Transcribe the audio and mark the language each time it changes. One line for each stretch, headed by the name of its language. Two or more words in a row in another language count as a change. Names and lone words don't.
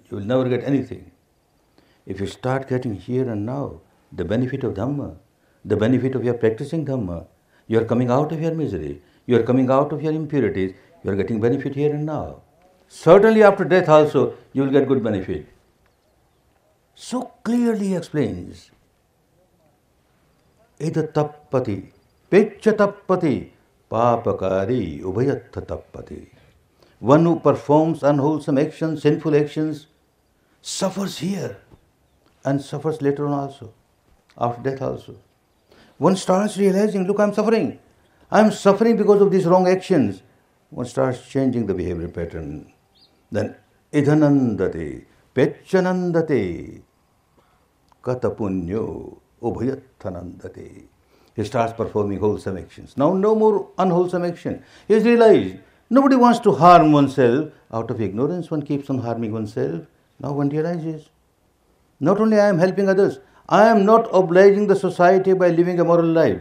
English: You will never get anything. If you start getting here and now the benefit of Dhamma, the benefit of your practicing Dhamma, you are coming out of your misery, you are coming out of your impurities, you are getting benefit here and now. Certainly after death also you will get good benefit. So clearly he explains.
Pali: Ida tappati, pecha tappati, papakari ubhayattha tappati.
English: One who performs unwholesome actions, sinful actions, suffers here and suffers later on also, after death also. One starts realizing, look, I am suffering. I am suffering because of these wrong actions. One starts changing the behavior pattern.
Pali: Then idhanandate, pechanandate, katapunyo, ubhayathanandate.
English: He starts performing wholesome actions. Now no more unwholesome action. He has realized nobody wants to harm oneself. Out of ignorance one keeps on harming oneself. Now one realizes, not only I am helping others, I am not obliging the society by living a moral life.